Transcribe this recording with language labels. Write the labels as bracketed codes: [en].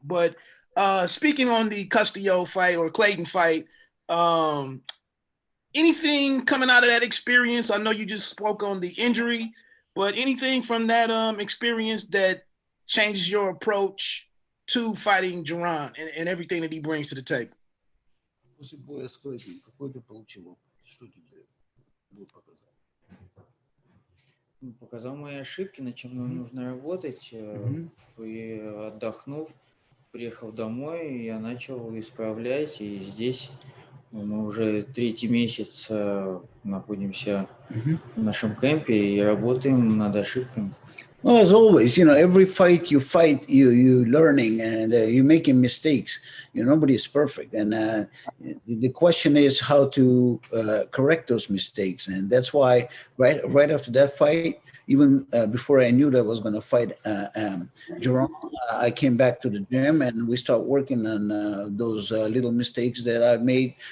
[en] But speaking on the Castillo fight or Clayton fight, anything coming out of that experience? I know you just spoke on the injury, but anything from that experience that changes your approach to fighting Jaron and everything that he brings to the table? [ru] После боя с Клэйдом, какой ты получил опыт? Что тебе показал? Показал мои ошибки, над чем нам нужно работать. И отдохнув, приехав домой, я начал исправлять. И здесь мы уже 3-й месяц находимся в нашем кемпе и работаем над ошибками. [en] Well, as always, every fight you fight, you learning and you're making mistakes. Nobody is perfect, and the question is how to correct those mistakes. And that's why right after that fight, even before I knew that I was going to fight Jerome, I came back to the gym and we start working on those little mistakes that I made.